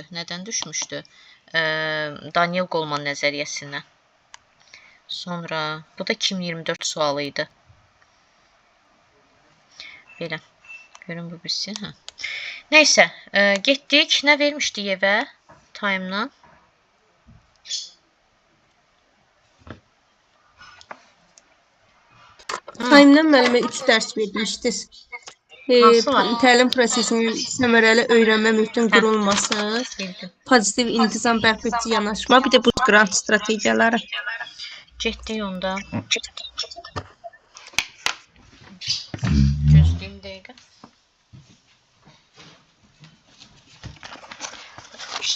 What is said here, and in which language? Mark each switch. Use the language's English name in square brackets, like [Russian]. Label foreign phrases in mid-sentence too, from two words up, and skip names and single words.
[Azerbaijani] Nədən düşmüşdü? Daniel Goleman nəzəriyyəsindən. Sonra bu da 2024 sualı idi. Belə. Görün bu birisi. Hə. Neysə, getdik. Nə vermişdik evə? Time-dan. Time-dan müəllimə 3 dərs vermişdiniz. Hansı var? Təlim prosesinin səmərəli öyrənmə mühitinin qurulması, Bildim. pozitiv intizam bərpa edici yanaşma, bir də bu grant strategiyaları. Getdik onda. Gözləyim dəqiqə.